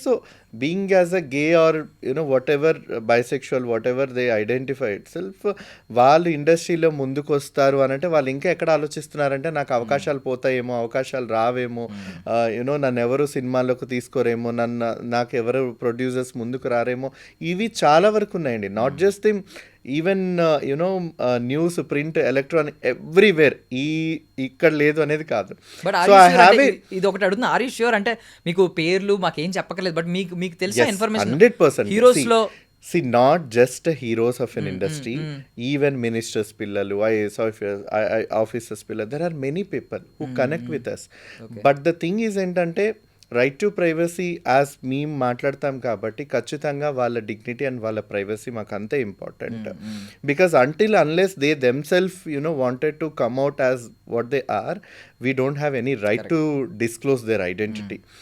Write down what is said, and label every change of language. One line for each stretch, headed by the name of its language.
English: so being as a gay or whatever bisexual whatever they identify itself,
Telugu: వాళ్ళు ఇండస్ట్రీలో ముందుకు వస్తారు అని అంటే వాళ్ళు ఇంకా ఎక్కడ ఆలోచిస్తున్నారంటే నాకు అవకాశాలు పోతాయేమో, అవకాశాలు రావేమో, నన్ను ఎవరు సినిమాల్లోకి తీసుకోరేమో, నాకు ఎవరు ప్రొడ్యూసర్స్ ముందుకు రారేమో, ఇవి చాలా వరకు ఉన్నాయండి.
English: not just thing, even news, print, electronic, everywhere
Telugu: ఇక్కడ లేదు అనేది కాదు. బట్ ఇది ఒకటి అడుగుతున్నా,
English: are you sure
Telugu: అంటే మీకు పేర్లు మాకేం చెప్పకలేదు, బట్ మీకు తెలిసిన ఇన్ఫర్మేషన్ 100% హీరోస్ లో
English: not just heroes of an industry, even ministers pillalu, IAS officers pillalu, there are many people who connect with us. But the thing is
Telugu: ఏంటంటే రైట్ టు ప్రైవసీ యాజ్ మేము మాట్లాడతాం కాబట్టి ఖచ్చితంగా వాళ్ళ dignity and వాళ్ళ privacy మాకు అంతే important.
English: Because until unless they themselves wanted to come out as what they are, we don't have any right to disclose their identity.